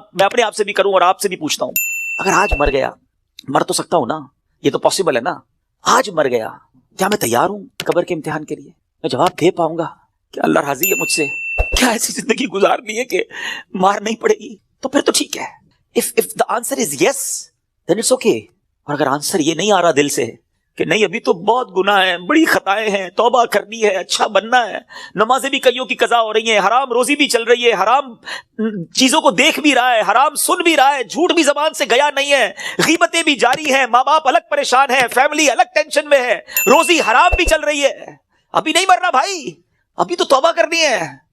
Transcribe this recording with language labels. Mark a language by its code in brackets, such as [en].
[ur] میں اپنے آپ سے بھی کروں اور آپ سے بھی پوچھتا ہوں. اگر آج مر گیا, مر تو سکتا ہوں نا, یہ تو پاسبل ہے نا. آج مر گیا, کیا میں تیار ہوں قبر کے امتحان کے لیے؟ میں جواب دے پاؤں گا؟ کیا اللہ راضی ہے مجھ سے؟ کیا ایسی زندگی گزارنی ہے کہ مار نہیں پڑے گی؟ تو پھر تو ٹھیک ہے. [en] if the answer is yes then it's okay. [ur] اور اگر آنسر یہ نہیں آ رہا دل سے کہ نہیں ابھی تو بہت گناہ ہے, بڑی خطائیں ہیں, توبہ کرنی ہے, اچھا بننا ہے, نمازیں بھی کئیوں کی قضا ہو رہی ہیں, حرام روزی بھی چل رہی ہے, حرام چیزوں کو دیکھ بھی رہا ہے, حرام سن بھی رہا ہے, جھوٹ بھی زبان سے گیا نہیں ہے, غیبتیں بھی جاری ہیں, ماں باپ الگ پریشان ہیں, فیملی الگ ٹینشن میں ہے, روزی حرام بھی چل رہی ہے, ابھی نہیں مرنا بھائی, ابھی تو توبہ کرنی ہے.